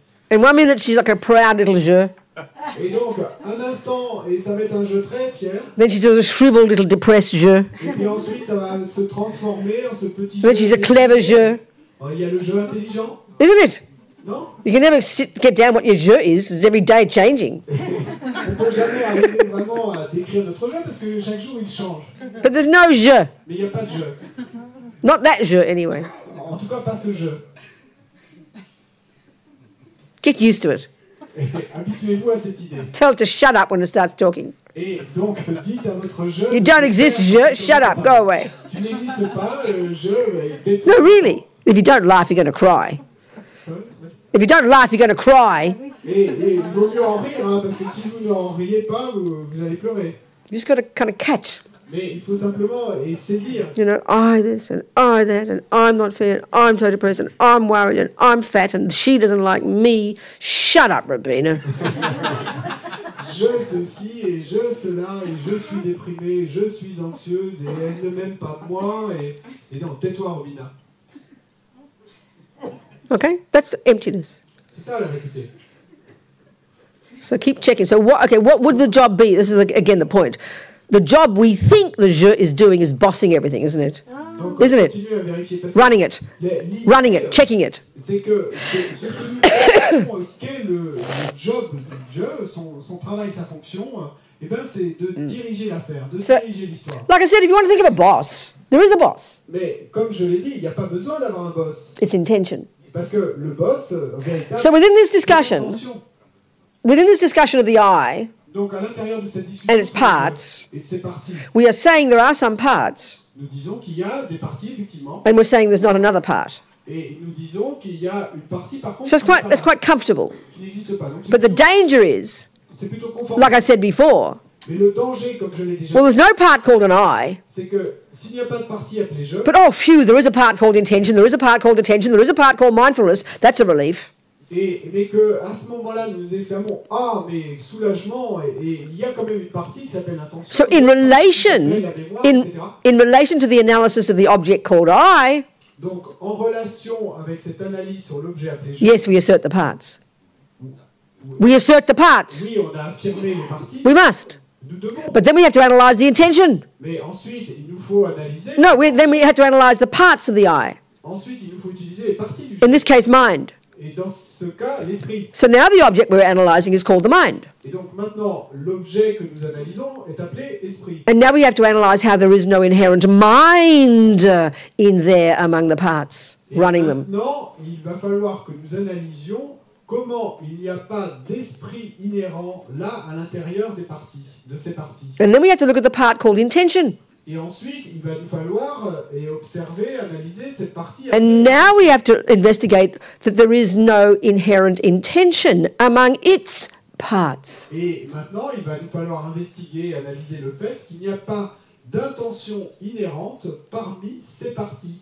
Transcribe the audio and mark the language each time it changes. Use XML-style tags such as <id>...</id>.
<en>In 1 minute, she's like a proud little je.</en> <fr>et donc un instant et ça va être un je très fier</fr> <en>Then she's a shriveled little depressed je.</en> <fr>et puis ensuite ça va se transformer en ce petit</fr> <en>Then she's a clever je.</en> <fr>Il y a le jeu intelligent,</fr> <en>Isn't it?</en> <fr>non?</fr> <en>You can never get down what your je is. It's every day changing.</en> <fr>On ne peut jamais arriver vraiment à décrire notre jeu parce que chaque jour il change.</fr> <en>But there's no je.</en> <fr>Mais il n'y a pas de jeu.</fr> <en>Not that je, anyway.</en> <fr>En tout cas, pas ce jeu.</fr> <en>Get used to it.</en> <fr>Et habituez-vous à cette idée.</fr> <en>Tell it to shut up when it starts talking.</en> <fr>Et donc, dites à votre jeu...</fr> <en>You don't exist, je. Shut up. Go away.</en> <fr>Tu n'existes pas, tais-toi.</fr> <en>No, really. If you don't laugh, you're going to cry. If you don't laugh, you're going to cry.</en> <fr>Et il vaut mieux en rire, hein, parce que si vous n'en riez pas, vous allez pleurer.</fr> <en>You just got to kind of catch.</en> <fr>Mais il faut simplement saisir.</fr> <en>You know, I this and I that and I'm not fair and I'm so depressed and I'm worried and I'm fat and she doesn't like me. Shut up, Robina.</en> <fr>Je ceci et je cela et je suis déprimée, je suis anxieuse et elle ne m'aime pas moi et non, tais-toi, Robina.</fr> <en>Okay, that's emptiness.</en> <fr>C'est ça la vérité.</fr> <en>So keep checking. So what would the job be? This is again the point. the job we think the je is doing is bossing everything, isn't it?</en> <fr>Donc,</fr> <en>Isn't it?</en> <fr>continue à vérifier parce que</fr> <en>Running it,</en> <fr>l'idée,</fr> <en>running it, checking it.</en> <fr>c'est que ce que nous savons qu'est le job du je, son travail, sa fonction, eh ben, c'est de diriger l'affaire, de diriger l'histoire.</fr> <en>Like I said, if you want to think of a boss, there is a boss.</en> <fr>Mais comme je l'ai dit, il n'y a pas besoin d'avoir un boss.</fr> <en>It's intention.</en> <fr>Parce que le boss, véritable,</fr> <en>So within this</en> <fr>c'est</fr> <en>discussion,</en> <fr>l'intention.</fr> <en>of the I</en> <fr>Donc à l'intérieur de cette discussion</fr> <en>and its parts,</en> <fr>et de ses parties,</fr> <en>we are saying there are some parts,</en> <fr>nous disons qu'il y a des parties effectivement,</fr> <en>and we're saying there's not another part.</en> <fr>et nous disons qu'il y a une partie par contre</fr> <en>So it's quite comfortable.</en> <fr>qui n'existe pas. Donc</fr> <en>But the danger is,</en> <fr>c'est plutôt confortable.</fr> <en>like I said before,</en> <fr>Mais le danger, comme je l'ai déjà</fr> <en>well,</en> <fr>dit,</fr> <en>there's no part called an I,</en> <fr>c'est que s'il n'y a pas de partie appelée je,</fr> <en>but oh, phew, there is a part called intention, there is a part called attention, there is a part called mindfulness. That's a relief.</en> <fr>mais que à ce moment-là nous examinons mais soulagement et il y a quand même une partie qui s'appelle l'intention.</fr> <en>So in relation,</en> <fr>la mémoire,</fr> <en>in</en> <fr>etc.</fr> <en>relation to the analysis of the object called I,</en> <fr>Donc en relation avec cette analyse sur l'objet appelé je,</fr> <en>yes, we assert the parts. We assert the parts.</en> <fr>oui, on a affirmé les parties,</fr> <en>We must.</en> <fr>nous devons.</fr> <en>But then we have to analyse the intention.</en> <fr>Mais ensuite, il nous faut analyser.</fr> <en>No, then we have to analyse the parts of the I.</en> <fr>Ensuite, il nous faut utiliser les parties du</fr> <en>In</en> <fr>je.</fr> <en>this case, mind.</en> <fr>Et dans ce cas, l'esprit.</fr> <en>So now the object we're analysing is called the mind.</en> <fr>Et donc maintenant, l'objet que nous analysons est appelé esprit.</fr> <en>And now we have to analyse how there is no inherent mind in there among the parts,</en> <fr>Et</fr> <en>running them.</en> <fr>maintenant, il va falloir que nous analysions comment il n'y a pas d'esprit inhérent là à l'intérieur des parties, de ces parties.</fr> <en>And then we have to look at the part called intention.</en> <fr>Et ensuite, il va nous falloir observer, analyser cette partie.</fr> <en>And now we have to investigate that there is no inherent intention among its parts.</en> <fr>Et maintenant, il va nous falloir investiguer, analyser le fait qu'il n'y a pas d'intention inhérente parmi ces parties.</fr>